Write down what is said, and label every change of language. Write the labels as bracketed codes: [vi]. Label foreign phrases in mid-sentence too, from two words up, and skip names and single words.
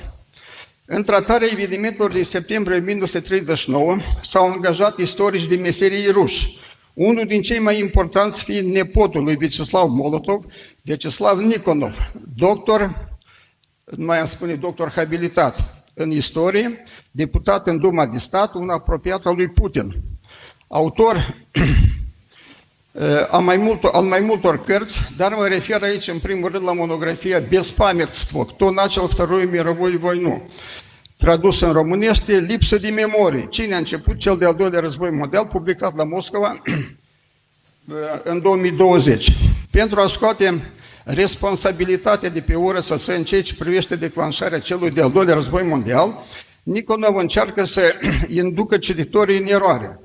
[ro] În tratarea evenimentelor din septembrie 1939 s-au angajat istorici de meserie ruși, unul din cei mai importanți fiind nepotul lui Vyacheslav Molotov, Vyacheslav Nikonov, doctor, mai am spune doctor habilitat în istorie, deputat în Duma de Stat, un apropiat al lui Putin. Autor al mai multor cărți, dar mă refer aici în primul rând la monografia [ru] Bespamятство, кто начал Вторую мировую войну, [ro] tradus în românește Lipsă de memorie, cine a început cel de-al doilea război mondial, publicat la Moscova în 2020. Pentru a scoate responsabilitatea de pe URSS în ceea ce privește declanșarea celui de-al doilea război mondial, Niconov încearcă să inducă cititorii în eroare.